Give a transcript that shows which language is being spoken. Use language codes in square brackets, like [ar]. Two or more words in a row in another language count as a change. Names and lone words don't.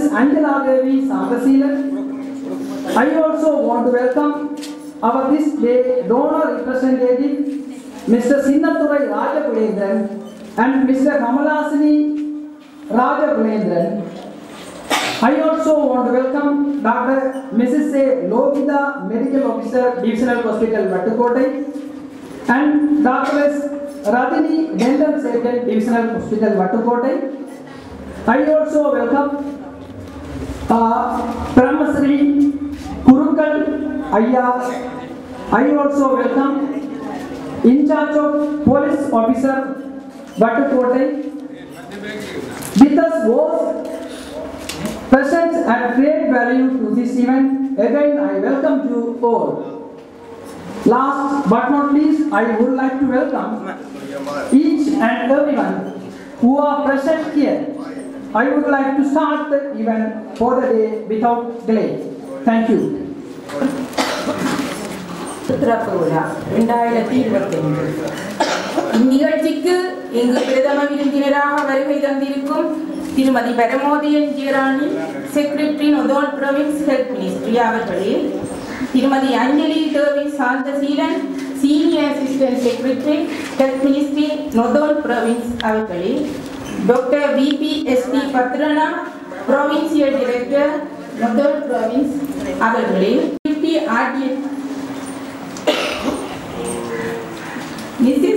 [en] Angela Devi Sambasilan. I also want to welcome our this day donor representative, Mr. Sinnathurai Rajakulendran and Mr. Kamalasini Rajakulendran. I also want to welcome Dr. Mrs. A. Logita, Medical Officer, Divisional Hospital, Vattukotai, and Dr. S. Radhini, Dental Surgeon, Divisional Hospital, Vattukotai. I also welcome Brahmasri Kurukal Ayya. I also welcome in charge of Police Officer, Vattukotai. With us was present and great value to this event. Again, I welcome you all. Last but not least, I would like to welcome each and everyone who are present here. I would like to start the event for the day without delay. Thank you. [ta] இந்நிகழ்ச்சிக்கு எங்கள் பிரதம விருந்தினராக வருகை தந்திருக்கும் திருமதி பரமோதயன் ஜெயராணி, [en] Secretary Northern Province Health Ministry அவர்களே, திருமதி அஞ்சலி தேவி சாந்தசீலன், Senior Assistant Secretary Health Ministry Northern Province அவர்களே, டாக்டர் பிபிஎஸ்டி பத்ரனா, Provincial Director Northern Province அவர்களே, Mrs.